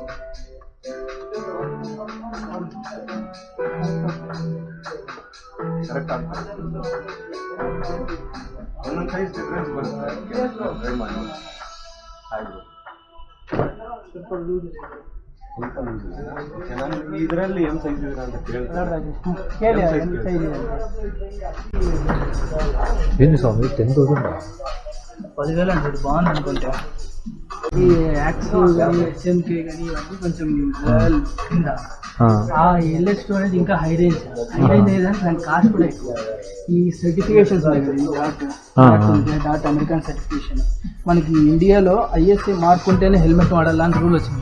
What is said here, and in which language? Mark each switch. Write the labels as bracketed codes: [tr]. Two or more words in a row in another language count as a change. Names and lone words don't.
[kn] ಕರೆಕ್ಟ್ ಆಗ್ತದೆ, ಒಂದೊಂದು [en] size difference [kn] ಬರುತ್ತೆ, ಟ್ರೈ ಮಾಡಿ. ಆಯ್ತು, ಇದರಲ್ಲಿ ಏನು ಸೈಜ್ ಇದೆ ಅಂತ ಕೇಳ್ತಾರೆ. ಏನು ಸ್ವಾಮಿ 10,000 [te] 10,000 అంటే బాగుంది అనుకుంటా. ఈ యాక్సోర్ కానీ HMK కానీ ఇవన్నీ కొంచెం కింద. ఆ LS2 అనేది ఇంకా [en] high range [te] ఏదంటే దాని కాస్ట్ కూడా ఎక్కువ. ఈ సర్టిఫికేషన్స్ ఉన్నాయి కదా, [en] DOT American certification, [te] మనకి ఇండియాలో [en] ISA mark [te] ఉంటేనే హెల్మెట్ వాడాలని రూల్ వచ్చింది.